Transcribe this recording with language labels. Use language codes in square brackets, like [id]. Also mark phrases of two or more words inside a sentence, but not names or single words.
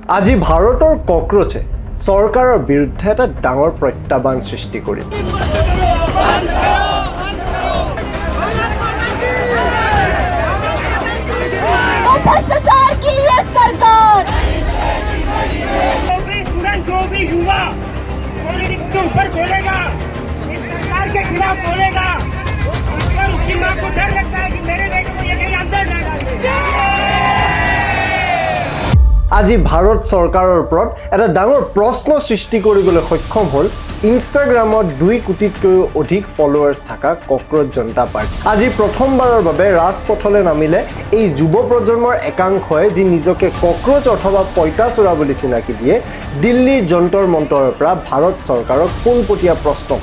[as] আজি ভাৰতৰ কক্ৰোচে চৰকাৰৰ বিৰুদ্ধে এটা ডাঙৰ প্ৰত্যাহ্বান সৃষ্টি কৰিছে। [hi] भ्रष्टाचार की ये सरकार जो भी युवा पॉलिटिक्स के ऊपर बोलेगा, इस सरकार के खिलाफ बोलेगा, और उसकी माँ को डर लगता है कि मेरे बेटे को ये कहीं अंदर न डाले। [as] আজি ভাৰত চৰকাৰৰ ওপৰত এটা ডাঙৰ প্ৰশ্ন সৃষ্টি কৰিবলৈ সক্ষম হ'ল ইনষ্টাগ্ৰামত 2 কোটিতকৈও অধিক ফলোৱাৰ্ছ থকা কক্ৰোচ জনতা পাৰ্টি। আজি প্ৰথমবাৰৰ বাবে ৰাজপথলৈ নামিলে এই যুৱ প্ৰজন্মৰ একাংশই যি নিজকে কক্ৰোচ অথবা পইতাচোৰা বুলি চিনাকি দিয়ে দিল্লীৰ যন্তৰ মন্তৰৰ পৰা ভাৰত চৰকাৰক পোনপটীয়া প্ৰশ্ন কৰে।